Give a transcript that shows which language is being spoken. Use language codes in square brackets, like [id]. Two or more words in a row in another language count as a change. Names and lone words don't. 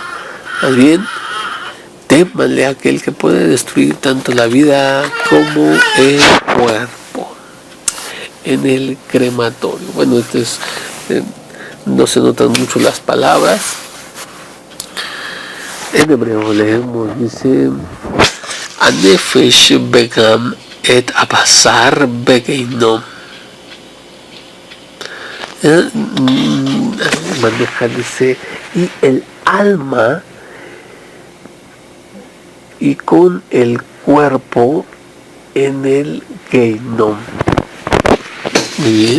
[es] Más bien, témanle a aquel que puede destruir tanto la vida como el cuerpo. En el crematorio. Bueno, esto es, no se notan mucho las palabras. En hebreo leemos, dice: [he] הנפש וגם את הבשר בגיהינום. [es] Maneja, dice, y el alma y con el cuerpo en el Gehinom. Muy bien.